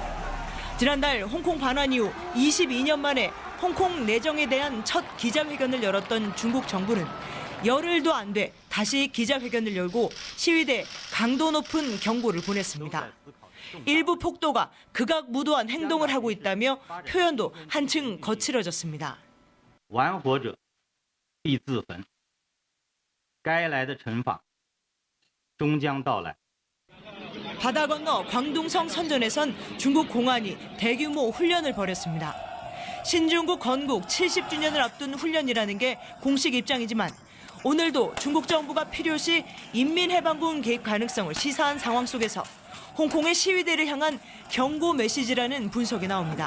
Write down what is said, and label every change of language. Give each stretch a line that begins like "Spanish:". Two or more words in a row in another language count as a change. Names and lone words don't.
Korean: 지난달 홍콩 반환 이후 22년 만에 홍콩 내정에 대한 첫 기자회견을 열었던 중국 정부는 열흘도 안 돼 다시 기자회견을 열고 시위대 강도 높은 경고를 보냈습니다. 일부 폭도가 극악무도한 행동을 하고 있다며 표현도 한층 거칠어졌습니다.
Chinese: 玩火者必自焚，该来的惩罚终将到来。
Korean: 바다 건너 광둥성 선전에선 중국 공안이 대규모 훈련을 벌였습니다. 신중국 건국 70주년을 앞둔 훈련이라는 게 공식 입장이지만 오늘도 중국 정부가 필요시 인민해방군 개입 가능성을 시사한 상황 속에서 홍콩의 시위대를 향한 경고 메시지라는 분석이 나옵니다.